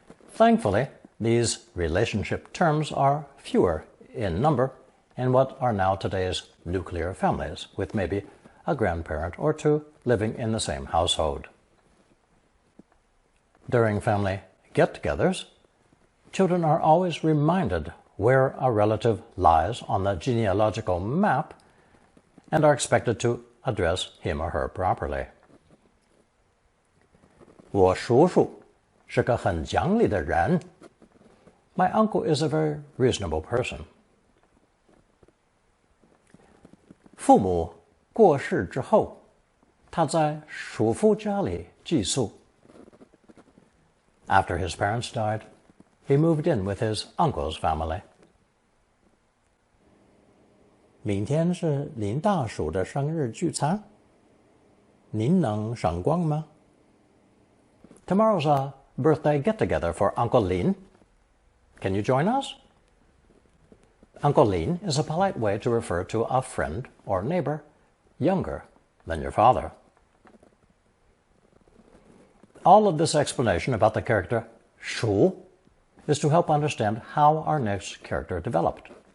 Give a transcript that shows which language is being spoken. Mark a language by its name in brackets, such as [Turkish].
[English] Thankfully, these relationship terms are fewer in number in what are now today's nuclear families, with maybe a grandparent or two living in the same household. During family get-togethers, children are always reminded where a relative lies on the genealogical map and are expected to address him or her properly. [Chinese] 我叔叔是个很讲理的人. [English] My uncle is a very reasonable person. [Chinese] 父母过世之后，他在叔父家里寄宿. [English] After his parents died, he moved in with his uncle's family. [Chinese] 明天是林大叔的生日聚餐，您能赏光吗? [English] Tomorrow's a birthday get-together for Uncle Lin. Can you join us? Uncle Lin is a polite way to refer to a friend or neighbor younger than your father. All of this explanation about the character shu is to help understand how our next character developed.